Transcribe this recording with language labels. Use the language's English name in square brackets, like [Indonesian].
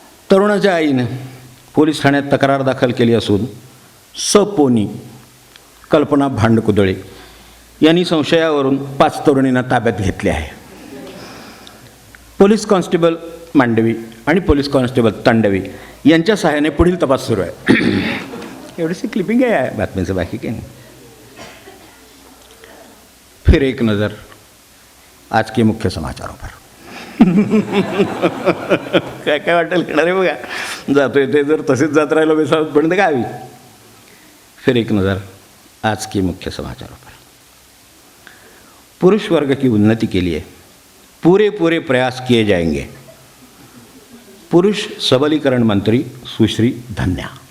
[Marathi] तरुणाच्या आईने पोलीस ठाण्यात तक्रार दाखल केली असून सपोनी कल्पना भांडकुदळे यांनी संशयावरून 5 तरुणींना ताब्यात घेतले आहे. पोलीस कॉन्स्टेबल मांडवी आणि पोलीस कॉन्स्टेबल तांडवी यांच्या सहाय्याने पुढील तपास सुरू आहे. एवढीशी क्लिपिंग आहे बातमीचं बाकी काही नाही. [Hindi] फिर एक नज़र आज के मुख्य समाचारों पर. काय काय वाटेल घेणार आहे बघा जातोय ते जर तसेच जात राहिलो बेसावतपर्यंत काय हवी. फिर एक नज़र आज के मुख्य समाचारों पर. पुरुष वर्ग की उन्नति के लिए पूरे प्रयास किए जाएंगे. [Marathi] पुरुष सबलीकरण मंत्री सुश्री धन्या.